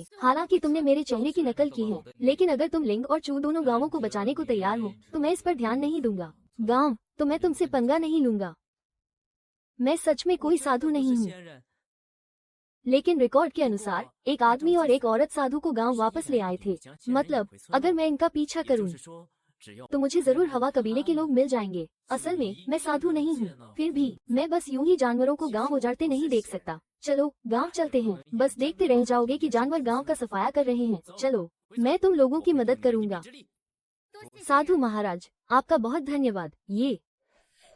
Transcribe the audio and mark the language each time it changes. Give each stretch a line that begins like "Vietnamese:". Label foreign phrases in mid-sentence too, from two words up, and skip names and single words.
Hindi: हालांकि तुमने मेरे चेहरे की नकल की है, लेकिन अगर तुम लिंग और चू दोनों गांवों को बचाने को तैयार हो तो मैं इस पर ध्यान नहीं दूंगा। गांव, तो मैं तुमसे पंगा नहीं लूंगा। मैं सच में कोई साधु नहीं हूँ,
Chinese: 仙人，
Hindi: लेकिन रिकॉर्ड के अनुसार एक आदमी और एक औरत साधु को गांव वापस ले आए थे। मतलब अगर मैं इनका पीछा
Chinese: 也
Hindi: करूं
Chinese: 就是说，只要
Hindi: तो मुझे जरूर हवा कबीले के लोग मिल जाएंगे। असल में मैं साधु नहीं हूँ, फिर भी मैं बस यूं ही जानवरों को गांव उजाड़ते नहीं देख सकता। चलो गांव चलते हैं। बस देखते रह जाओगे कि जानवर गांव का सफाया कर रहे हैं। चलो, मैं तुम लोगों की मदद करूंगा।
Chinese: 之力，
Hindi: साधु महाराज, आपका बहुत धन्यवाद।